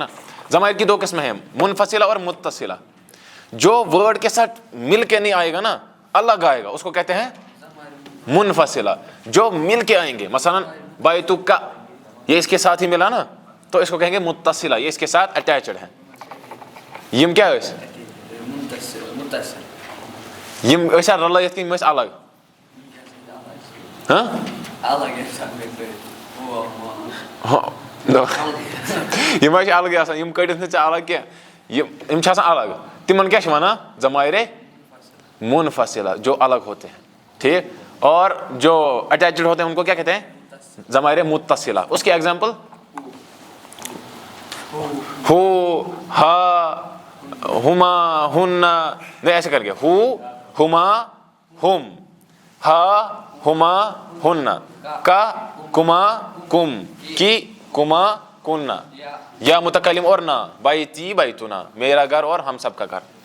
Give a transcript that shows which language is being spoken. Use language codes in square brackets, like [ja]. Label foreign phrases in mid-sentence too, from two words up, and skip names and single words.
[ur] ضمائر کی دو قسمیں ہیں، منفصلہ اور متصلہ. جو ورڈ کے ساتھ مل کے نہیں آئے گا نا، الگ آئے گا، اس کو کہتے ہیں منفصلہ. جو مل کے آئیں گے، مثلا بایتک کا، یہ اس کے ساتھ ہی ملا نا، تو اس کو کہیں گے متصلہ، یہ اس کے ساتھ اٹیچڈ ہے. یم کیا ہے؟ متصل [ks] یم ٲسیا رلٲیِتھ کِنہٕ یِم ٲسۍ الگ ہاں [ur] الگ انسان میں [ks] یِم حظ چھِ الگٕے آسان یِم کٔڑِتھ نہٕ ژےٚ الگ کینٛہہ یِم چھِ آسان الگ تِمن کیٛاہ چھِ وَنان ضمائرِ منفصلہ [ur] جو الگ ہوتے ہیں ٹھیک اور جو اٹیچڈ ہوتے ہیں ان کو کیا کہتے ہیں ضمائر متصلہ اس کی ایگزامپل [ar] ہو ہا ہما ہن [ur] نہیں ایسے کر کے [ar] ہو ہما ہم ہا ہما ہن کا کما کم کی کما کننا یا متکلم اور نہ بیتی بیتنا [ur] میرا گھر اور ہم سب کا گھر